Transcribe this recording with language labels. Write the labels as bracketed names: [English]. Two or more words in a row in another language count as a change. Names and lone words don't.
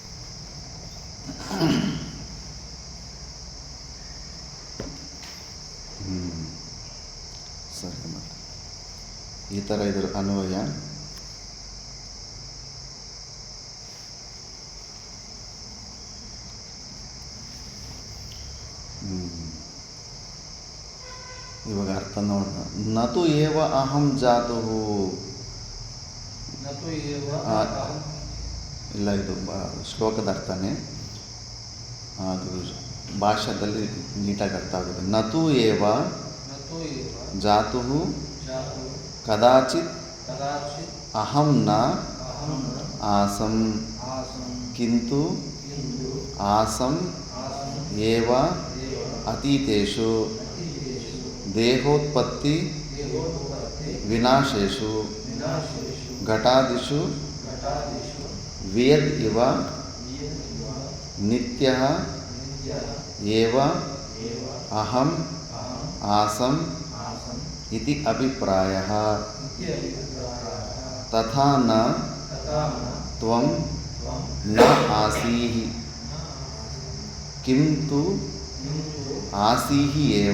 [Kannada] ಸರಿ, ಮತ್ತು ಈ ಥರ ಇದ್ರ ಅನ್ವಯ. ಇವಾಗ ಅರ್ಥ ನೋಡೋಣ. [Sanskrit] ನತು ಏವ ಅಹಂ ಜಾತು. ನತು ಏವ [Kannada] ಇಲ್ಲ, ಇದು ಶ್ಲೋಕದ ಅರ್ಥನೇ, ಅದು ಭಾಷೆಯಲ್ಲಿ ನೀಟಾಗಿ ಅರ್ಥ ಆಗುತ್ತೆ. [Sanskrit] ನತು ಏವ ಜಾತು ಕದಾಚಿತ್ ಅಹಂ ನ ಆಸಂ ಕಿಂತು ಆಸಂ ಏವ ಅತೀತೇಷು ದೇಹೋತ್ಪತ್ತಿ ವಿನಾಶೇಷು ಘಟಾದಿಷು ವೇದ್ ಇವ ನಿತ್ಯಃ ಏವ ಅಹಂ ಆಸಂ ಇತಿ ಅಭಿಪ್ರಾಯಃ. ತಥಾ ನ ತ್ವಂ ನ ಆಸೀಹಿ ಕಿಂತು ಆಸೀಹಿ ಏವ.